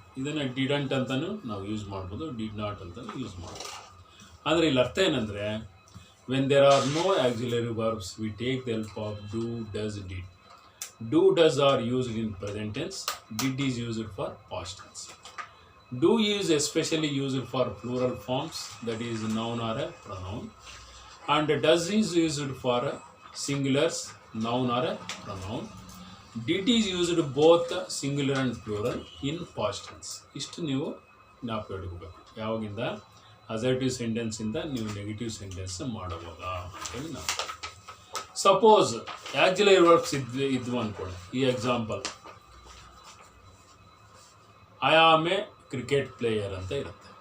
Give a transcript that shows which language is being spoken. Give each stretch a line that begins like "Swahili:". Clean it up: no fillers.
Kannada: ಇದನ್ನು ಡಿಡಂಟ್ ಅಂತಲೂ ನಾವು ಯೂಸ್ ಮಾಡ್ಬೋದು, ಡಿಡ್ ನಾಟ್ ಅಂತಲೂ ಯೂಸ್ ಮಾಡ್ಬೋದು. ಆದರೆ ಇಲ್ಲಿ ಅರ್ಥ ಏನಂದರೆ,
English: When there are no auxiliary verbs we take the help of do, does, did. Do, does are used in present tense, did is used for past tense. Do is especially used for plural forms, that is noun or a pronoun, and does is used for singulars, noun or a pronoun. Did is used both singular and plural in past tense.
Kannada: ಇಷ್ಟು ನೀವು ಜ್ಞಾಪಕ ಇಟ್ಕೋಬೇಕು. ಯಾವಾಗಿಂದ assertive sentence ಇಂದ ನೀವು negative sentence ಮಾಡುವಾಗ ಅಂತೇಳಿ ನಾವು. ಸಪೋಸ್ ಆಕ್ಸಿಲರಿ ವರ್ಬ್ಸ್ ಇದ್ವು ಅಂದ್ಕೊಳ್ಳಿ. ಈ example,
English: I am a cricket player
Kannada: ಅಂತ ಇರುತ್ತೆ.